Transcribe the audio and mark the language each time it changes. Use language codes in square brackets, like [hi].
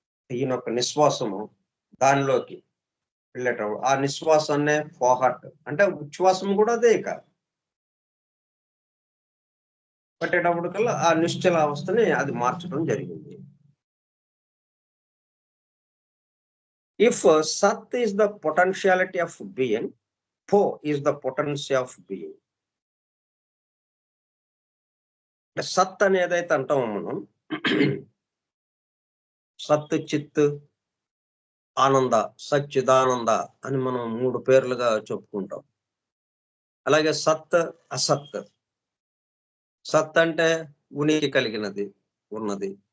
[te] ఈయన ఒక నిశ్వాసము దానిలోకి వెళ్ళేటప్పుడు ఆ నిశ్వాసాన్నే ఫోహాట్ అంటే ఉచ్ఛ్వాసం కూడా అదే ఇక. పట్టేటప్పటికల్లా ఆ నిశ్చల అవస్థని అది మార్చడం జరిగింది. [en] If Sat is the potentiality of being, Po is the potency of being. [te] సత్ అని ఏదైతే అంటామో మనం, సత్, చిత్, ఆనంద, సచ్చిదానంద అని మనం 3 పేర్లుగా చెప్పుకుంటాం. అలాగే సత్, అసత్. సత్ అంటే ఉనికి కలిగినది, ఉన్నది.